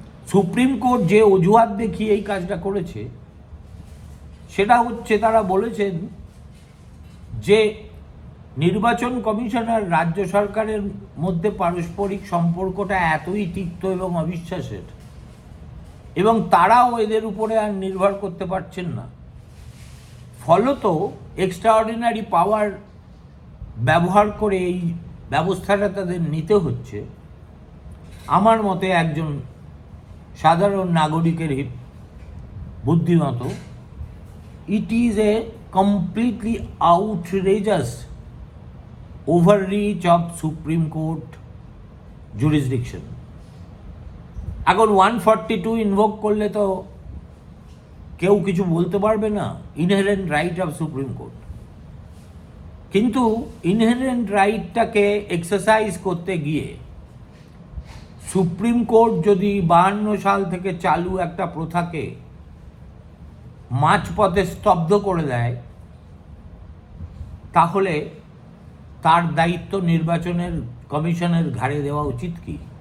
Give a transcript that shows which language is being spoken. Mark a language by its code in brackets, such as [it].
[bn] Supreme court যে অজুহাত দেখিয়ে এই কাজটা করেছে সেটা হচ্ছে, তারা বলেছেন যে নির্বাচন কমিশন আর রাজ্য সরকারের মধ্যে পারস্পরিক সম্পর্কটা এতই তিক্ত এবং অবিশ্বাসের, এবং তারাও এদের উপরে আর নির্ভর করতে পারছেন না। ফলত এক্সট্রাঅর্ডিনারি পাওয়ার ব্যবহার করে এই ব্যবস্থাটা তাদের নিতে হচ্ছে। আমার মতে একজন সাধারণ নাগরিকের বুদ্ধিমতো [en] it is a completely outrageous overreach of Supreme Court jurisdiction. [bn] এখন 142 ইনভোক করলে তো কেউ কিছু বলতে পারবে না, [en] Inherent right of supreme court. [bn] কিন্তু ইনহেরেন্ট রাইটটাকে এক্সারসাইজ করতে গিয়ে সুপ্রিম কোর্ট যদি 52 সাল থেকে চালু একটা প্রথাকে মাঝপথে স্তব্ধ করে দেয়, তাহলে তার দায়িত্ব নির্বাচনের কমিশনের ঘাড়ে দেওয়া উচিত কি?